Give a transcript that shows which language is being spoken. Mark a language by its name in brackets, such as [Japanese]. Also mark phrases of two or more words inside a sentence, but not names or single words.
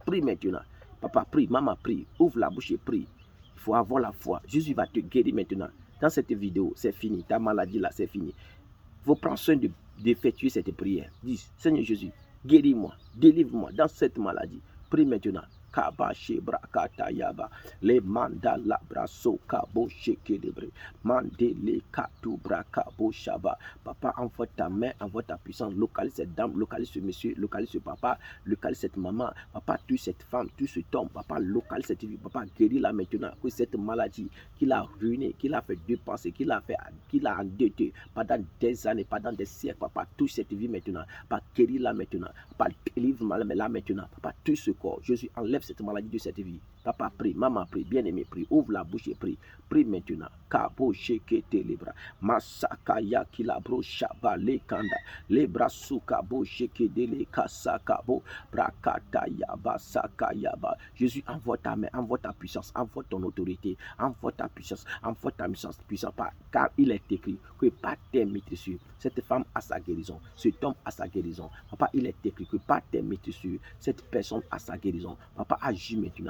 [French] Prie maintenant. Papa, prie, maman, prie. Ouvre la bouche et prie. Il faut avoir la foi. Jésus va te guérir maintenant. Dans cette vidéo, c'est fini. Ta maladie là, c'est fini. Il faut prendre soin d'effectuer cette prière. Dis, Seigneur Jésus, guéris-moi, délivre-moi dans cette maladie. Prie maintenant. Kaba shebra katayaba le mandala braso kabo shekedebre mandele katu bra kabo shaba. Papa, envoie ta main, envoie ta puissance, localise cette dame, localise ce monsieur, localise ce papa, localise cette maman. Papa, tue cette femme, tue cet homme. Papa, localise cette vie. Papa, guéris-la maintenant. Que cette maladie qui l'a ruiné, qui l'a fait dépenser, qui l'a endetté pendant des années, pendant des siècles. Papa, touche cette vie maintenant. Papa, guéris-la maintenant. Papa, délivre-la maintenant. Papa, tue ce corps. Jésus, enlève cette maladie de cette vie. Papa, prie. Maman, prie. Bien-aimé, prie. Ouvre la bouche et prie. Prie maintenant. Kabo shekete libra. Masakaya kilabro shabale kanda. Lebra sukabo shekedele kasakabo. Brakata yaba sakayaba. Jésus, envoie ta main, envoie ta puissance, envoie ton autorité, envoie ta puissance, envoie ta puissance, car il est écrit que par tes maîtresses, cette femme a sa guérison, cet homme a sa guérison. Papa, il est écrit que par tes maîtresses, cette personne a sa guérison. Papa, agis maintenant.